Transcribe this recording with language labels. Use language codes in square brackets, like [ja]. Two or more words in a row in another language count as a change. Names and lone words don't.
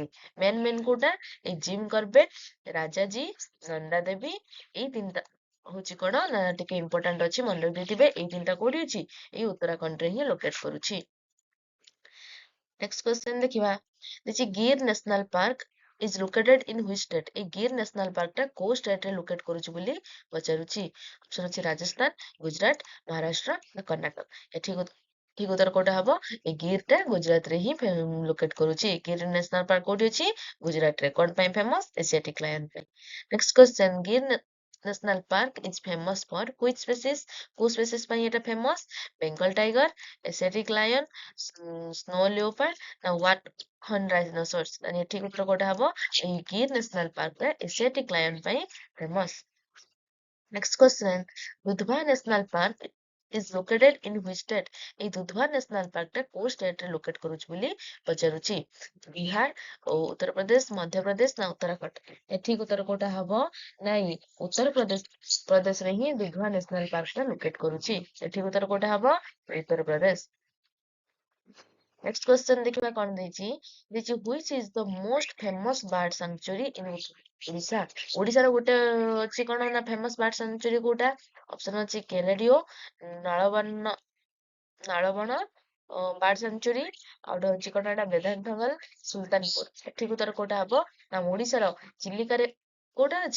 [or] ମେନ୍ କୋଉଟା? ଏଇ ଜିମ୍ କର୍ବେଟ, ରାଜାଜୀ, ନନ୍ଦା ଦେବୀ, ଏଇ ତିନିଟା ହଉଛି କଣ ନା ଟିକେ ଇମ୍ପୋର୍ଟାଣ୍ଟ ଅଛି, ମନେ ରଖିଦେଇଥିବେ। ଏଇ ତିନିଟା କୋଉଠି ଅଛି? ଏଇ ଉତ୍ତରାଖଣ୍ଡରେ ହିଁ ଲୋକେଟ କରୁଛି। [en] next question [or] ଦେଖିବା, ଦେଖି [en] ଗିର ନ୍ୟାସନାଲ ପାର୍କ is located in which state? [or] ଏଇ ଗିର ନ୍ୟାସନାଲ ପାର୍କଟା କୋଉ ଷ୍ଟେଟରେ ଲୋକେଟ କରୁଛି ବୋଲି ପଚାରୁଛି। ଅପସନ ଅଛି ରାଜସ୍ଥାନ, ଗୁଜରାଟ, ମହାରାଷ୍ଟ୍ର ନା କର୍ଣ୍ଣାଟକ। ଏଠି ଠିକ ଉତ୍ତର କୋଉଟା ହବ? ଏଇ ଗିରଟା ଗୁଜରାଟରେ ହିଁ ଲୋକେଟ କରୁଛି। ଗିର ନ୍ୟାସନାଲ ପାର୍କ କୋଉଠି ଅଛି? ଗୁଜରାଟରେ। କଣ ପାଇଁ ଫେମସ? [en] Asiatic lion [or] ପାଇଁ। [en] Next question, Gir National Park is famous for which species? [or] କୋଉ ସ୍ପେସିସ୍ ପାଇଁ ଏଟା ଫେମସ? [en] Bengal tiger, Asiatic lion, snow leopard ନା white horn rhinoceros. [or] ମାନେ ଏଠି ଉତ୍ତର କୋଉଟା ହବ? ଏଇ ଗିର ନ୍ୟାସନାଲ ପାର୍କଟା [en] Asiatic lion [or] ପାଇଁ ଫେମସ। [en] Next question, Dudhwa National Park is located in which state? [or] ଏଇ ଦୁଧୱା ନ୍ୟାସନାଲ ପାର୍କଟା କୋଉ ଷ୍ଟେଟରେ ଲୋକେଟ କରୁଛି ବୋଲି ପଚାରୁଛି। ବିହାର, ଉତ୍ତରପ୍ରଦେଶ, ମଧ୍ୟପ୍ରଦେଶ ନା ଉତ୍ତରାଖଣ୍ଡ। ଏଠିକ ଉତ୍ତର କୋଉଟା ହବ? ନାଇଁ ପ୍ରଦେଶରେ ହିଁ ଦୁଧୱା ନ୍ୟାସନାଲ ପାର୍କଟା ଲୋକେଟ କରୁଛି। ଏଠିକ ଉତ୍ତର କୋଉଟା ହବ? ଉତ୍ତରପ୍ରଦେଶ। [en] next question [or] ଦେଖିବା କଣ ଦେଇଛି। [en] which is the most famous bird sanctuary in ଓଡିଶା? [or] ଓଡିଶାର ଗୋଟେ ଅଛି କଣ ନା [en] famous bird sanctuary [or] କୋଉଟା? ଅପସନ ଅଛି କେରେଡିଓ, ନାଳବଣ ବାର୍ଡ ସାଙ୍କ୍ଚୁରୀ, ଆଉ ଗୋଟେ ହଉଛି କଣ ଏଟା ବେଦାନ୍ତଗଲ, ସୁଲତାନପୁର। ଏଠିକୁ ଉତ୍ତର କୋଉଟା ହବ? ନା ଓଡିଶାର ଚିଲିକାରେ କୋଉଟା ଅଛି?